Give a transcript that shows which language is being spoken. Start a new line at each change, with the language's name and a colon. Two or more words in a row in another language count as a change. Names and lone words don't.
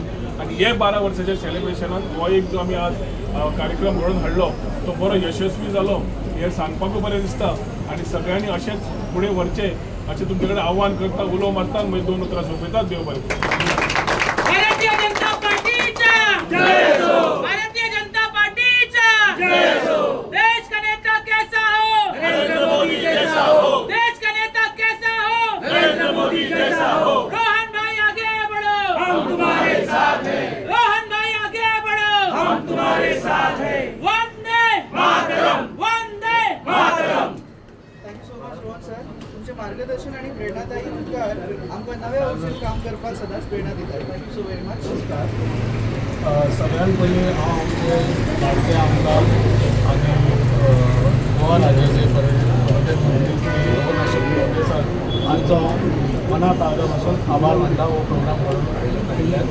Konkani: आणि हे 12 वर्साच्या सेलिब्रेशनान हो एक जो आमी आज कार्यक्रम घडोवन हाडलो तो बरो यशस्वी जालो हे सांगपाकूय बरें दिसता. आणि सगळ्यांनी अशेंच फुडें व्हरचें अशें तुमचे कडेन आव्हान करता, उलो मारता, मागीर 2 उतरां सोंपयतात. देव बरें करूं. भारतीय जनता पार्टीचा जय हो.
Hindi: भारतीय जनता पार्टीचा जय हो. देश का नेता कैसा हो? नरेंद्र मोदी जैसा हो. देश का नेता कैसा हो? नरेंद्र मोदी जैसा हो. रोहन भाई आगे बढ़ो, हम तुम्हारे साथ हैं. रोहन भाई आगे बढ़ो, हम तुम्हारे साथ हैं. वंदे मातरम, वंदे मातरम.
English: thank you so much Rohan sir.
Konkani: तुमचे मार्गदर्शन आणि प्रेरणादायी उद्गार आमकां नव्या वर्षान काम करपाक सदांच प्रेरणा दितात.
English: thank you so very much.
Konkani: सगळ्यात पयलीं हांव आमचे लाडके आमदार आनी गोवा राज्याचे हांचो मनात आदर पासून आभार मानता हो प्रोग्राम करून हाडिल्ल्याक.